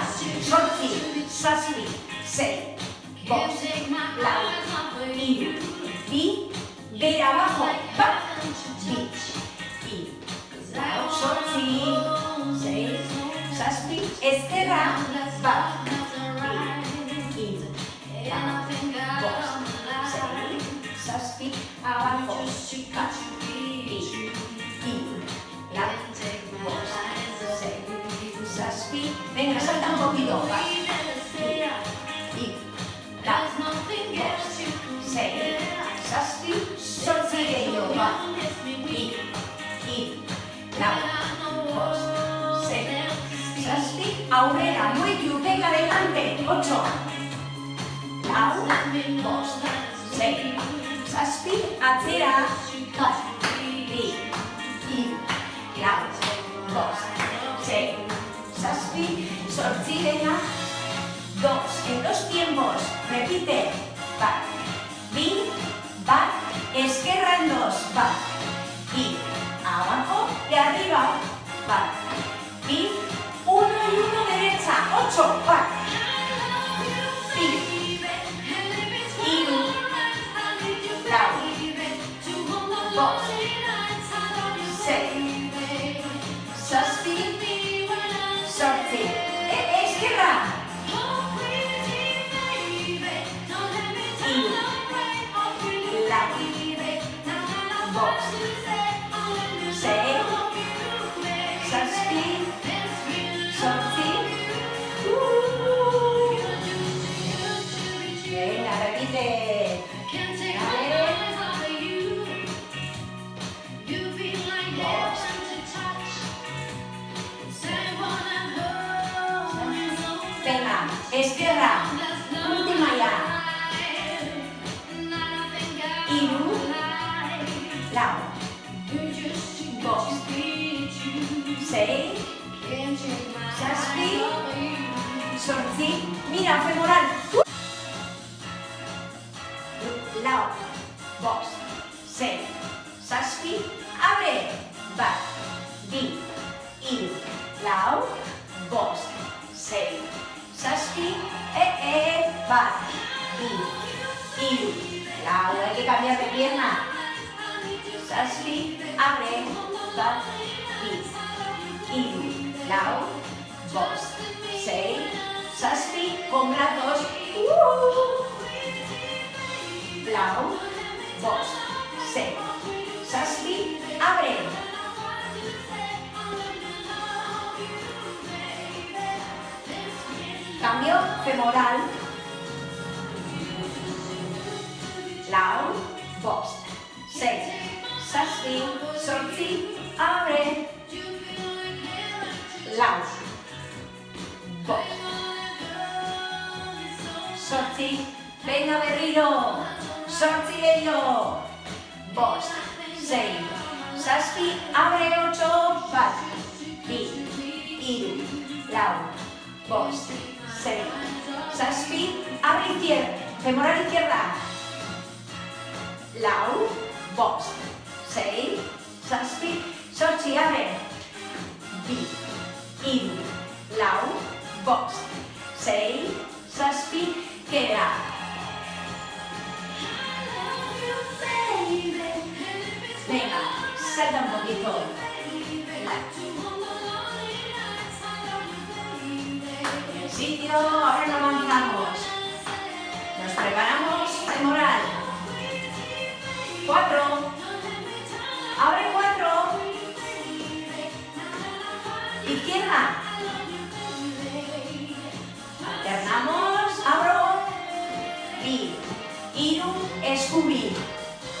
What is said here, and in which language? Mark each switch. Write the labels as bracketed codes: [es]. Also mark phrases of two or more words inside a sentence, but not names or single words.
[eu] Zortzi, zazpi, sei, bost, lau, hiru, bi, bera abajo, bat, bi, hiru, lau, zortzi, sei, zazpi, ezkerra, bat, bi, hiru, lau, bost, sei, zazpi, abajo, bat, bi, hiru, lau, bost, sei, zazpi, [es] venga, salta un poquito, [eu] bat, bi, hiru, lau, bost, sei, zazpi, zortzi gehiago, bat, bi, hiru, lau, bost, sei, zazpi, aurrera, muitu, [es] venga, adelante, [eu] 8, lau, bost, sei, zazpi, atzera, bat, bi, hiru, lau, bost, sei, zazpi, zortzi, [es] venga, 2, en 2 tiempos, repite, [eu] bat, bi, bat, esquerra en 2, bat, [es] y abajo y arriba, [eu] bat, bi, [es] 1 y 1 derecha, [eu] 8, bat, bi, hiru, lau, bost, sei, zazpi, zortzi, esquerra, hiru, lau, bost, sei, zazpi, zortzi, [es] venga, repite, venga, esquerra, última ya, [eu] hiru, lau, bost, sei, zazpi, zortzi, [es] mira, femoral, [eu] lau, bost, sei, zazpi, abre, bat, bi, hiru, lau, bost, sei, zazpi, bat, bi, hiru, lau, [es] hay que cambiar de pierna, [eu] zazpi, abre, bat, bi, hiru, lau, bost, sei, zazpi, [es] con brazos, [eu] lau, bost, sei, zazpi, [es] abre. Cambio femoral, [eu] lau, bost, sei, zazpi, zortzi, abre, lau, bost, zortzi, venga berriro, zortzi gehiago, bost, sei, zazpi, abre, 8, bat, bi, hiru, lau, bost, sei, zazpi, [es] abre izquierda, femoral izquierda, [eu] lau, bost, sei, zazpi, zortzi, abre, bi, hiru, lau, bost, sei, zazpi, [es] queda. Venga, salta un poquito. En el sitio, ahora nos avanzamos. Nos preparamos, femoral. 4. Abre 4. Izquierda. Alternamos, abro, [eu] bi, hiru, eskubi,